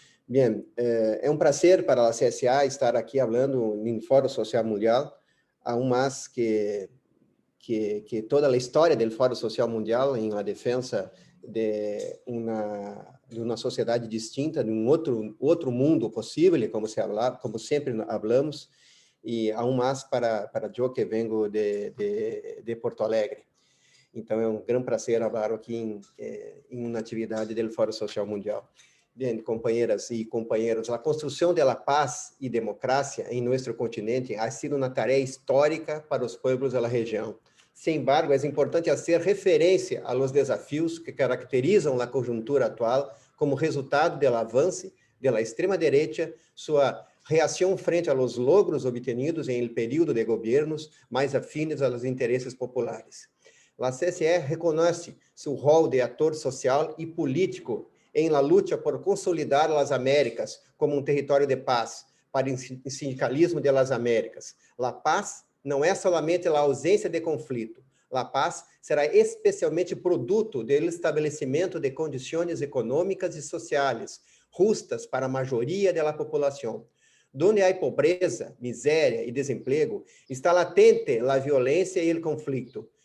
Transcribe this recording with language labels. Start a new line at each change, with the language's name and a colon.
Portuguese: Bien, é um prazer para a CSA estar aqui falando em Fórum Social Mundial,
Spanish: aún mais que
Portuguese: toda a história do Fórum Social Mundial em la defesa de uma sociedade distinta, de outro mundo possível, como sempre falamos, e aún mais para eu
Spanish: que vengo
Portuguese: de Porto Alegre. Então, é um grande prazer falar aqui em uma atividade do Fórum Social Mundial.
Spanish: Bien, compañeras y compañeros, la construcción de la paz y democracia en nuestro continente ha sido una tarea histórica para los pueblos de la región. Sin embargo, es importante hacer referencia a los desafíos que caracterizan la coyuntura actual como resultado del avance de la extrema derecha, su reacción frente a los logros obtenidos en el período de gobiernos más afines a los intereses populares. La CSE reconoce su rol de actor social y político en la lucha por consolidar las Américas como un territorio de paz para el sindicalismo de las Américas. La paz
Portuguese: não é somente a ausência de conflito. A paz será especialmente produto do estabelecimento de condições econômicas e sociais justas para a maioria da população. Donde há pobreza, miséria e desemprego, está latente a violência e o conflito.